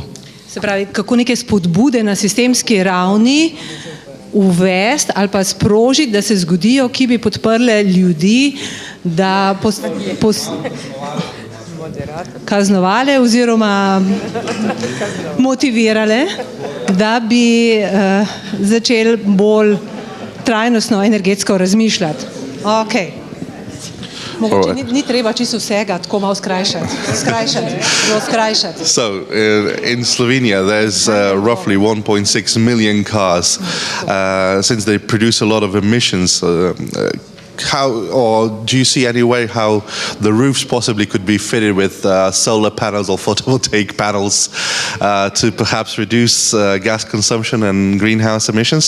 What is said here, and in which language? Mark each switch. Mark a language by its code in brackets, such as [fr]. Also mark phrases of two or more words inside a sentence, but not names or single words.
[sl] Se pravi, kako neke spodbude na sistemski ravni uvesti ali pa sprožiti, da se zgodijo, ki bi podprle ljudi, da kaznovale oziroma motivirale, da bi začeli bolj trajnostno energetsko razmišljati. Ok. Mogoče ni treba čisto vsega tako malo skrajšati. [en] So, in Slovenia there's roughly 1.6 million cars. Since they produce a lot of emissions, or do you see any way how the roofs possibly could be fitted with solar panels or photovoltaic panels to perhaps reduce gas consumption and greenhouse emissions?